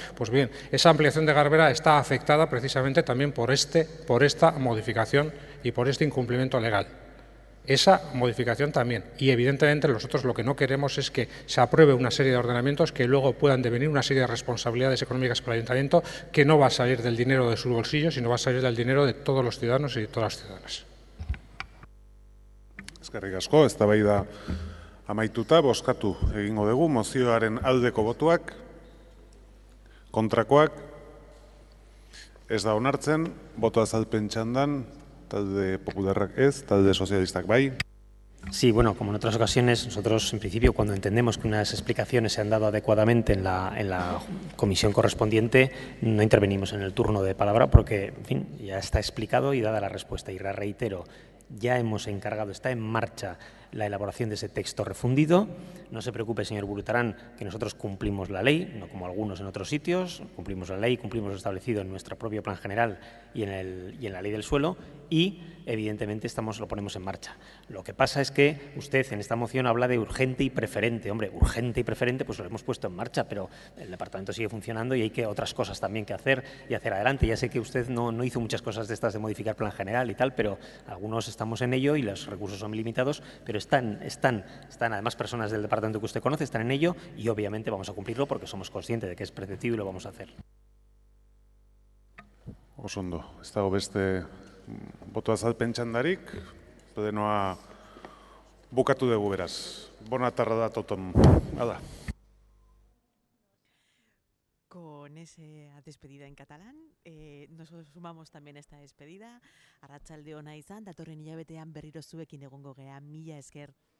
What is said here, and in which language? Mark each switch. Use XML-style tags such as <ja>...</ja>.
<es>Pues bien, esa ampliación de Garbera está afectada precisamente también por esta modificación y por este incumplimiento legal. Esa modificación también. Y evidentemente nosotros lo que no queremos es que se apruebe una serie de ordenamientos que luego puedan devenir una serie de responsabilidades económicas para el Ayuntamiento que no va a salir del dinero de su bolsillo, sino va a salir del dinero de todos los ciudadanos y de todas las ciudadanas.</es> <eu>Eskerrik asko, eztabaida amaituta, bozkatu egingo dugu mozioaren aldeko botuak, kontrakoak, ez da onartzen, boto azalpen txandan, talde popularrak ez, talde sozialistak bai.</eu> <es>Sí, bueno, como en otras ocasiones, nosotros en principio cuando entendemos que unas explicaciones se han dado adecuadamente en la comisión correspondiente, no intervenimos en el turno de palabra porque, en fin, ya está explicado y dada la respuesta. Y reitero, ya hemos encargado, está en marcha la elaboración de ese texto refundido. No se preocupe, señor Burutarán, que nosotros cumplimos la ley, no como algunos en otros sitios, cumplimos la ley, cumplimos lo establecido en nuestro propio plan general y en la ley del suelo y, evidentemente, lo ponemos en marcha. Lo que pasa es que usted en esta moción habla de urgente y preferente. Hombre, urgente y preferente pues lo hemos puesto en marcha, pero el departamento sigue funcionando y hay otras cosas también que hacer y hacer adelante. Ya sé que usted no hizo muchas cosas de estas de modificar plan general y tal, pero algunos estamos en ello y los recursos son limitados, pero están además personas del departamento que usted conoce, están en ello y obviamente vamos a cumplirlo porque somos conscientes de que es preceptivo y lo vamos a hacer.</es> <eu>Oso ondo, ez dago beste boto azalpen txandarik, plenoa bukatu dugu beraz.</eu> <ca>Bona tarda da toton. Hala.</ca> <es>Con esa despedida en catalán, nos sumamos también a esta despedida.</es> <eu>Arratsalde ona izan, datorren hilabetean berriro zuekin egongo gea, mila esker.</eu>